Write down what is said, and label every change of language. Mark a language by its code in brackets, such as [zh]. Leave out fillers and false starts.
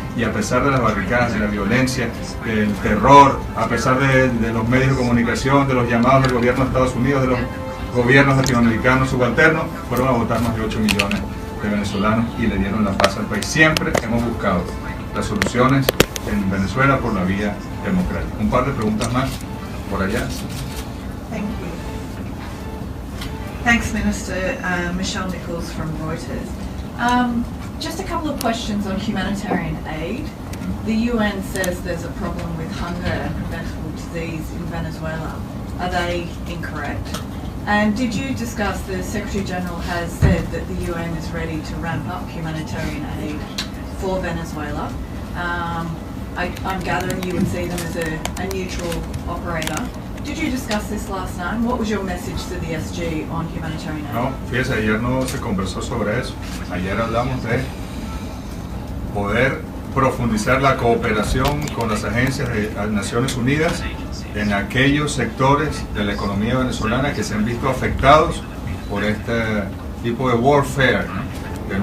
[es] Y a pesar de las barricadas, de la violencia, del terror, a pesar de los medios de comunicación, de los llamados del gobierno de Estados Unidos, de los gobiernos latinoamericanos subalternos, fueron a votar más de 8 millones de venezolanos y le dieron la paz al país. Siempre hemos buscado las soluciones en Venezuela por la vía democrática. Un par de preguntas más por allá. [en] Thank you. Thanks, Minister. Michelle Nichols from Reuters. Just a couple of questions on humanitarian aid. The UN says there's a problem with hunger and preventable disease in Venezuela. Are they incorrect? And did you discuss, the Secretary General has said that the UN is ready to ramp up humanitarian aid for Venezuela. I'm gathering you would see them as a neutral operator. Did you discuss this last night? What was your message to the SG on humanitarian aid? [es] No, fíjese, ayer no se conversó sobre eso. Ayer hablamos de poder profundizar la cooperación con las agencias de Naciones Unidas en aquellos sectores de la economía venezolana que se han visto afectados por este tipo de warfare, ¿no?